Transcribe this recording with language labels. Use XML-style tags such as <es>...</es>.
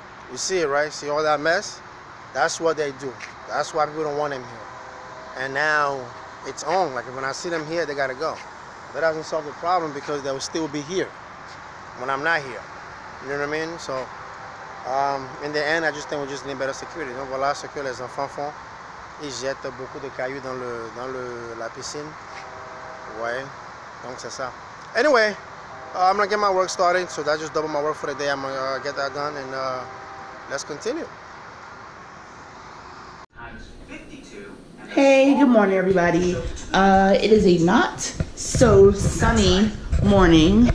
<en>You see it, right? See all that mess? That's what they do. That's why people don't want them here. And now it's on. Like when I see them here, they gotta go. That doesn't solve the problem because they will still be here when I'm not here. You know what I mean? So in the end, I just think we just need better security.</en> <fr>Donc voilà ce que les enfants font. Ils jettent beaucoup de cailloux dans la piscine. Ouais. Donc c'est ça.</fr> <en>Anyway, I'm gonna get my work started. So that just double my work for the day. I'm gonna get that done and let's continue. Hey, good morning, everybody. It is a not so sunny morning.</en>